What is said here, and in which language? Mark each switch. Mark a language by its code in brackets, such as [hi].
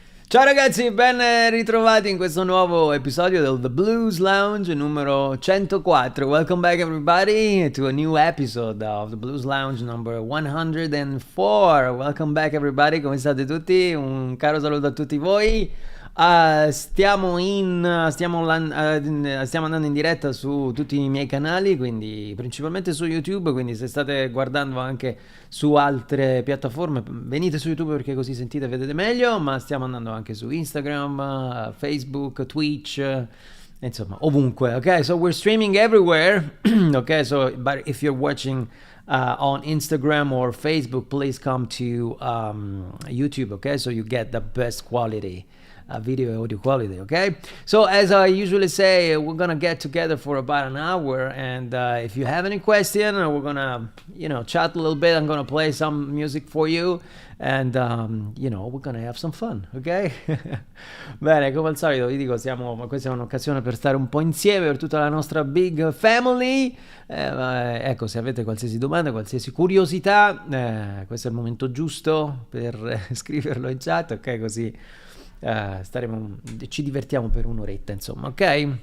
[it] Ciao ragazzi, ben ritrovati in questo nuovo episodio del The Blues Lounge numero 104. [en] Welcome back everybody to a new episode of The Blues Lounge number 104. Welcome back everybody, [it] come state tutti? Un caro saluto a tutti voi. Stiamo andando in diretta su tutti i miei canali, quindi principalmente su YouTube, quindi se state guardando anche su altre piattaforme venite su YouTube perché così sentite e vedete meglio, ma stiamo andando anche su Instagram, Facebook, Twitch, insomma ovunque, ok? [en] So we're streaming everywhere, ok? So but if you're watching on Instagram or Facebook, please come to YouTube, okay? So you get the best quality video and audio quality, okay? So as I usually say, we're gonna get together for about an hour, and if you have any question, we're gonna, chat a little bit. I'm gonna play some music for you, and we're gonna have some fun, ok? [it] Bene, come al solito vi dico, questa è un'occasione per stare un po' insieme, per tutta la nostra [en] big family. [it] Ecco, se avete qualsiasi domanda, qualsiasi curiosità, questo è il momento giusto per scriverlo in chat, ok? Così ci divertiamo per un'oretta, insomma, ok?